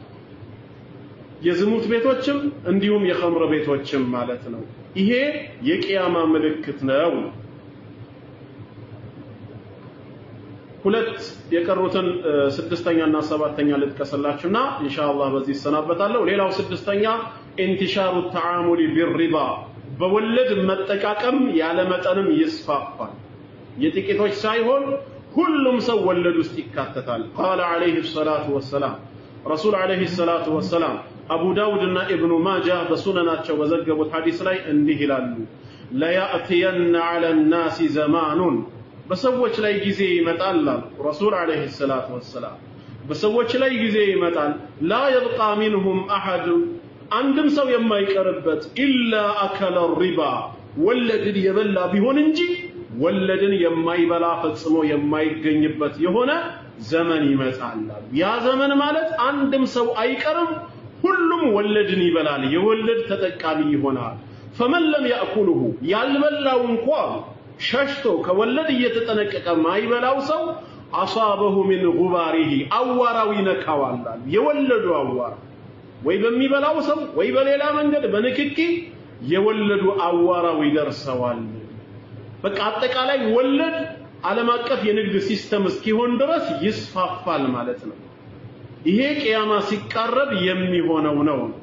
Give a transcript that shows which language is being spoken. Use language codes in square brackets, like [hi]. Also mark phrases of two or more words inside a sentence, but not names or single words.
[am] የዝሙት ቤቶችም እንዲሁም የኸምር ቤቶችም ማለት ነው ይሄ የቂያማ ምልክት ነው ሁለት የቀሩትን ስድስተኛና ሰባተኛ ልጥቀስላችሁና ኢንሻአላህ በዚህ ሰናበታለሁ ሌላው ስድስተኛ [ar] انتشار التعامل بالربا [am] በወለድ መጠቃቀም ያለ መጠንም ይስፋፋል የጥቂቶች ሳይሆን ሁሉም ሰው ወለድ ውስጥ ይካተታል [ar] قال عليه الصلاه والسلام رسول عليه الصلاه والسلام [am] አቡ ዳውድና ኢብኑ ማጃ በሱነናቸው በዘገቡት ሐዲስ ላይ እንዲህ ይላሉ [ar] ليأتين على الناس زمان [am] በሰዎች ላይ ጊዜ ይመጣል ረሱል [ar] عليه الصلاه والسلام [am] በሰዎች ላይ ጊዜ ይመጣል [ar] لا يبقى منهم احد [am] አንድም ሰው የማይቀርበት [ar] إلا أكل الربا [am] ወለድን የበላ ቢሆን እንጂ ወለድን የማይበላ ፈጽሞ የማይገኝበት የሆነ ዘመን ይመጣል ያ ዘመን ማለት አንድም ሰው አይቀርም ሁሉም ወለድን ይበላል የወለድ ተጠቃሚ ይሆናል [ar] فمن لم يأكله [am] ያልበላው እንኳን ሸሽቶ ከወለድ እየተጠነቀቀ ማይበላው ሰው [ar] أصابه من غباره [am] አዋራው ይነካዋል የወለዱ አዋራ ወይ በሚበላው ሰው ወይ በሌላ መንገድ በንክኪ የወለዱ አዋራው ይደርሰዋል በቃ አጠቃላይ ወለድ ዓለም አቀፍ የንግድ ሲስተም እስኪሆን ድረስ ይስፋፋል ማለት ነው ይሄ ቂያማ ሲቃረብ የሚሆነው ነው